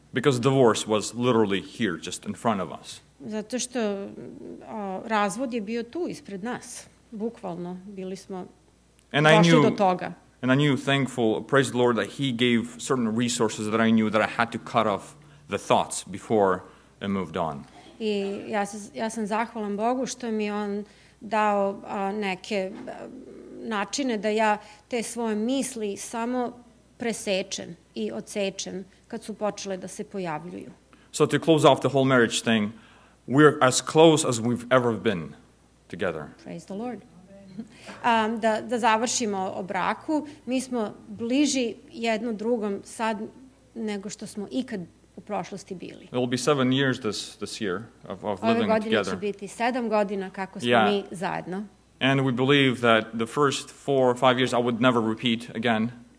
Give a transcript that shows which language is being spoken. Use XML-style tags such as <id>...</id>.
<en>Because divorce was literally here, just in front of us.</en> <sr>Zato što razvod je bio tu ispred nas. Bukvalno, bili smo došli do toga.</sr> <en>And I knew, thankful, praise the Lord, that He gave certain resources that I knew that I had to cut off the thoughts before I moved on.</en> <sr>I ja sam zahvalan Bogu što mi On dao neke načine da ja te svoje misli samo presečem i odsečem kad su počele da se pojavljuju.</sr> <en>So to close off the whole marriage thing, we're as close as we've ever been together. Praise the Lord.</en> <sr>Da završimo o braku, mi smo bliži jedno drugom sad nego što smo ikad u prošlosti bili.</sr> <en>It will be 7 years this year of living together.</en> <sr>Ove godine će biti 7 godina kako smo mi zajedno.</sr> <en>And we believe that the first 4 or 5 years I would never repeat again.</en>